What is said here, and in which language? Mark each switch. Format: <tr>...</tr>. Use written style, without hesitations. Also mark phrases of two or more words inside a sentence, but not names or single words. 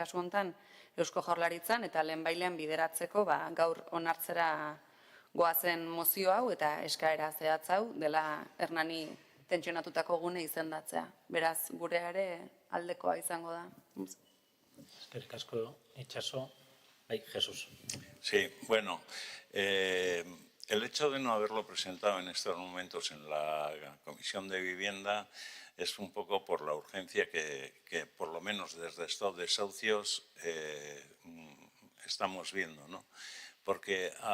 <eu>Kasu honetan Eusko Jaurlaritzan eta lehenbailean bideratzeko gaur onartzera goazen mozio hau eta eskaera zehatz hau dela Hernani tentsionatutako gune izendatzea. Beraz, gure ere aldekoa izango da. Eskerrik asko, Itxaso. Jesús.</eu> <es>Sí, el hecho de no haberlo presentado en estos momentos en la Comisión de Vivienda es un poco por la urgencia que por lo menos desde estos desahucios estamos viendo, ¿no?</es>